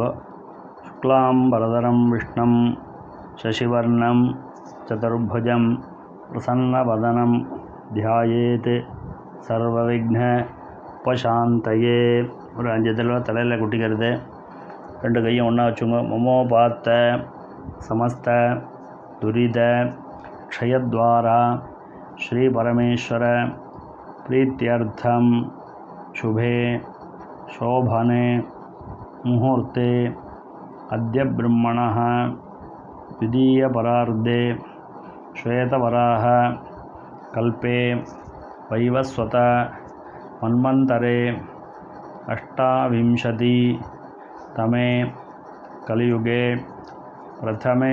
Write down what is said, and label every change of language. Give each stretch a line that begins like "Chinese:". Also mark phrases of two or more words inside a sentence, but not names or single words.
Sanskrit: शुक्लाम् बरधरम् विष्णुम् शशिवर्णम् चतुर्भुजम् प्रसन्नवदनम् ध्यायेत् सर्वविघ्न उपशान्तये.
Tamil: ஒரு 5 தடவை தலையில் குட்டிக்கிறது. 2 கையும் ஒன்றா வச்சுங்க.
Sanskrit: ममोपात्त समस्त दुरित क्षयद्वारा श्री परमेश्वर प्रीत्यर्थम शुभे शोभने मुहूर्ते अद्य ब्रह्मणः द्वितीयपरार्धे श्वेतवराह कल्पे वैवस्वत मन्वन्तरे 28तमे कलियुगे प्रथमे